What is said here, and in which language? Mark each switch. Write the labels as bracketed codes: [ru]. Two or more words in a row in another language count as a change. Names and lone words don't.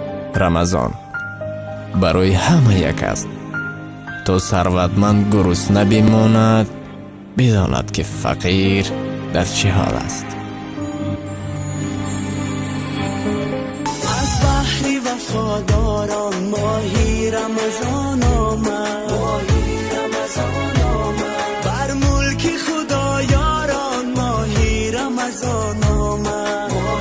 [tg] рамазон барои ҳама як аст. То сарватманд гурусна бимонад, бидонад ки фақир дар чӣ ҳол аст. [fa] از بحری وفاداران ماهی رمضان آمد، بر ملک خدایاران ماهی رمضان آمد.